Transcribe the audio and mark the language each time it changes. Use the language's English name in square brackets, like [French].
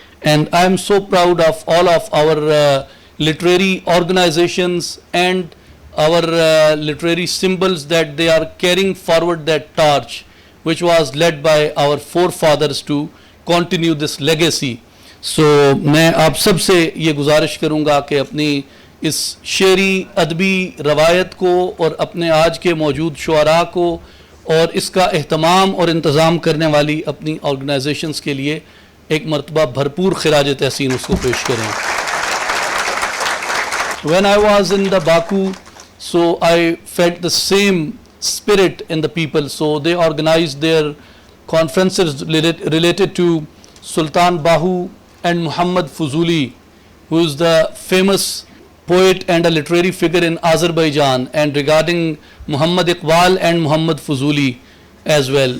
[English] And I am so proud of all of our literary organizations and our literary symbols, that they are carrying forward that torch which was led by our forefathers to continue this legacy. [Hindi] So मैं आप सब से ये गुजारिश करूँगा कि अपनी इस शेरी अदबी रवायत को और अपने आज के मौजूद शुअरा को और इसका एहतमाम और इंतज़ाम करने वाली अपनी ऑर्गेनाइजेशंस के लिए एक मरतबा भरपूर खिराज तहसीन उसको पेश करें. [English] When I was in the Baku, so I felt the same spirit in the people. So they organized their conferences related to Sultan Bahu and Muhammad Fuzuli, who is the famous poet and a literary figure in Azerbaijan, and regarding Muhammad Iqbal and Muhammad Fuzuli as well.